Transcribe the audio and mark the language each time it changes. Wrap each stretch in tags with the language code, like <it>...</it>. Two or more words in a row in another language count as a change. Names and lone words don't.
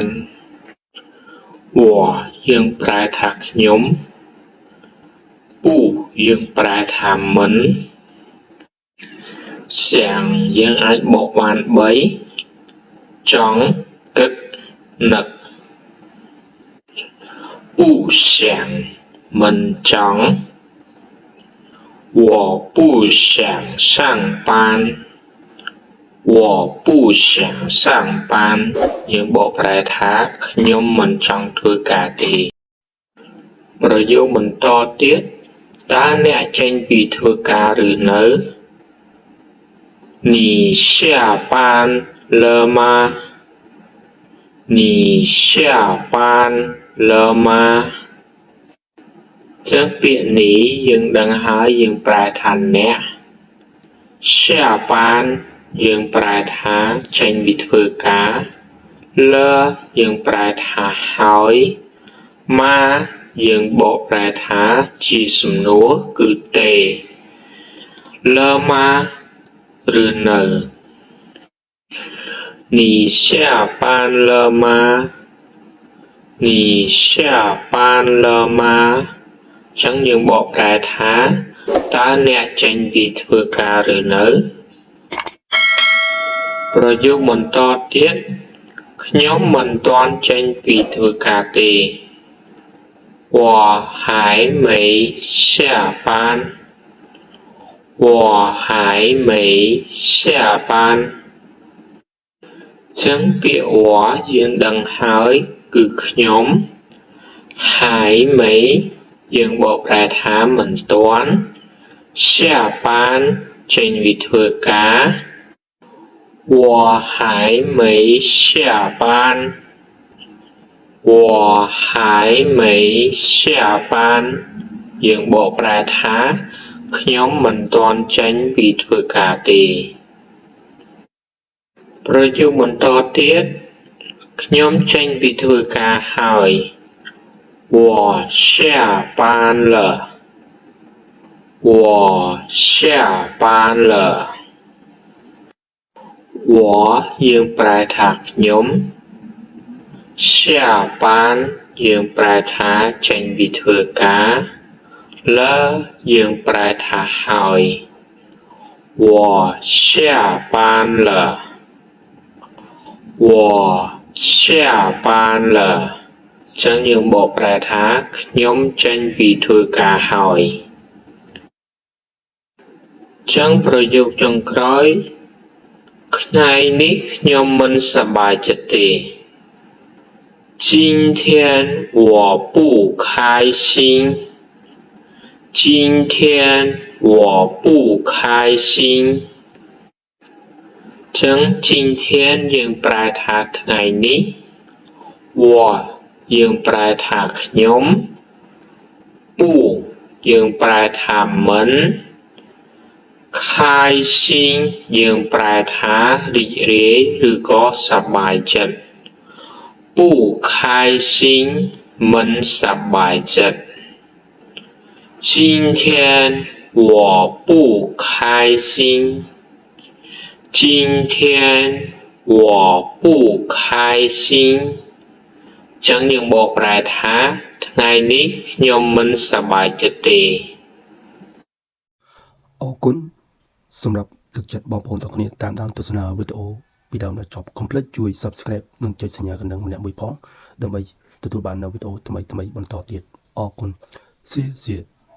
<km>我យើងប្រែថាខ្ញុំពុយើងប្រែថាមិន想យើងអាចបកបាន3ចង់គិតនឹក</km> <zh>不想</zh> <km>មិនចង់</km> <zh>我不想上班我不想上班</zh> <km>យើងបកប្រែថាខ្ញុំមិនចង់ធ្វើការទេប្រយោគបន្តទៀតតើអ្នកចេញពីធ្វើការឬនៅ</km> <zh>你下班了吗？你下班了吗？</zh> <km>ចឹងពាក្យនេះយើងដឹងហើយយើងប្រែថាអ្នក下班យើងប្រែថាចេញពីធ្វើការលើយើងប្រែថាហើយម៉ាយើងបកប្រែថាជាសំណួរគឺទេលើម៉ាឬនៅ</km> <zh>你下班了吗？你下班了吗？</zh> <km>ចឹងយើងបកប្រែថាតើអ្នកចេញពីធ្វើការឬនៅប្រយោគបន្តទៀតខ្ញុំមិនទាន់ចេញពីធ្វើការទេ</km> <zh>我还没下班我还没下班</zh> <km>ចឹងពាក្យ我យើងដឹងហើយគឺខ្ញុំហើយ没យើងបកប្រែថាមិនទាន់下班ចេញពីធ្វើការ</km> <zh>我还没下班我还没下班</zh> <km>យើងបកប្រែថាខ្ញុំមិនទាន់ចេញពីធ្វើការទេ ប្រយោគបន្តទៀតខ្ញុំចេញពីធ្វើការហើយ</km> <zh>我下班了我下班了</zh> <km>我យើងប្រែថាខ្ញុំ下班យើងប្រែថាចេញពីធ្វើការលើយើងប្រែថាហើយ</km> <zh>我下班了我下班了</zh> <km>ចឹងយើងបកប្រែថាខ្ញុំចេញពីធ្វើការហើយចឹងប្រយោគចុងក្រោយថ្ងៃនេះខ្ញុំមិនសប្បាយចិត្តទេ</km> <zh>今天我不开心今天我不开心</zh> <km>ចឹង今天យើងប្រែថាថ្ងៃនេះ我យើងប្រែថាខ្ញុំ不យើងប្រែថាមិន 开心យើងប្រែថារីករាយឬក៏សប្បាយចិត្ត</km> <zh>不开心</zh> <km>មិនសប្បាយចិត្ត</km> <zh>今天我不开心今天我不开心</zh> <km>ចឹងយើងបកប្រែថាថ្ងៃនេះខ្ញុំមិនសប្បាយចិត្តទេ អរគុណសម្រាប់ទឹកចិត្តបងប្អូនទាំងគ្នាតាមដានទស្សនាវីដេអូពីដើមដល់ចប់កុំភ្លេចជួយ Subscribe និងចុចសញ្ញាកណ្ដឹងម្នាក់មួយផងដើម្បីទទួលបាននូវវីដេអូថ្មីៗបន្តទៀតអរគុណសៀ</km>